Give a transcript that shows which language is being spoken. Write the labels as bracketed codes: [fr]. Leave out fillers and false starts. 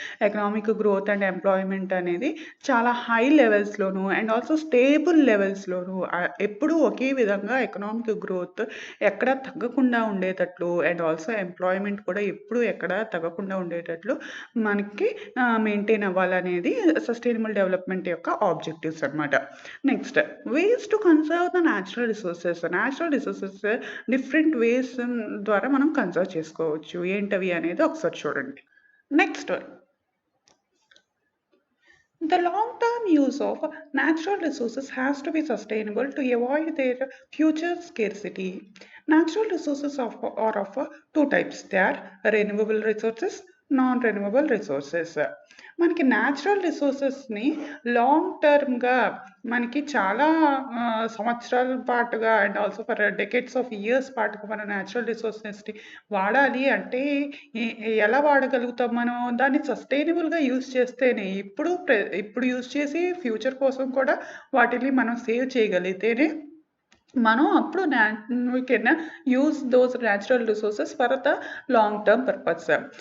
[te] Economic growth and employment అనేది చాలా high లెవెల్స్‌లోను and also stable లెవెల్స్‌లోను ఎప్పుడూ ఒకే విధంగా ఎకనామిక్ గ్రోత్ ఎక్కడ తగ్గకుండా ఉండేటట్లు అండ్ ఆల్సో ఎంప్లాయ్మెంట్ కూడా ఎప్పుడూ ఎక్కడ తగ్గకుండా ఉండేటట్లు మనకి మెయింటైన్ అవ్వాలనేది సస్టైనబుల్ డెవలప్‌మెంట్ యొక్క ఆబ్జెక్టివ్స్ అనమాట. Next, ways to conserve the natural resources. Natural resources different ways ద్వారా మనం కన్జర్వ్ చేసుకోవచ్చు. ఏంటవి అనేది ఒకసారి చూడండి. [en] Next one, the long-term use of natural resources has to be sustainable to avoid their future scarcity. Natural resources are of two types. They are renewable resources, non-renewable resources. [te] మనకి natural రిసోర్సెస్ని long టర్మ్గా మనకి చాలా సంవత్సరాల పాటుగా and also for decades of years పాటుగా మనం natural రిసోర్సెస్ని వాడాలి అంటే ఎలా వాడగలుగుతాం? మనం దాన్ని సస్టైనబుల్గా యూజ్ చేస్తేనే ఇప్పుడు యూజ్ చేసి ఫ్యూచర్ కోసం కూడా వాటిని మనం సేవ్ చేయగలిగితేనే మనం అప్పుడు [en] We can use those natural resources for the long term purpose.